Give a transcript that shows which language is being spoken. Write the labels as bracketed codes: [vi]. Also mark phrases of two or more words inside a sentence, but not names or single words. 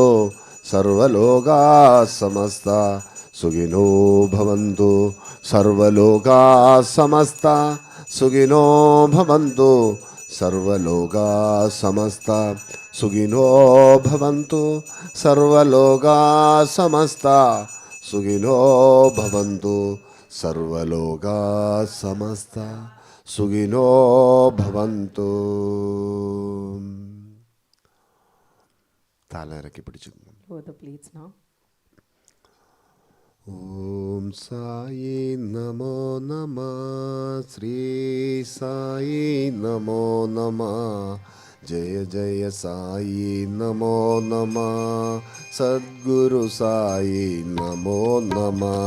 [sa] सर्वलोक समस्त सुखिनो भवन्तु सर्वलोक समस्त सुखिनो भवन्तु सर्वलोक समस्त सुखिनो भवन्तु सर्वलोक समस्त सुखिनो भवन्तु सर्वलोक समस्त सुखिनो भवन्तु. [ml] താല ഇറക്കി പിടിച്ചു. [en] Lower the plates now. [sa] ഓം സായി നമോ നമ, ശ്രീ സായി നമോ നമ, ജയ ജയ സായി നമോ നമ, സദ്ഗുരു സായി നമോ നമ.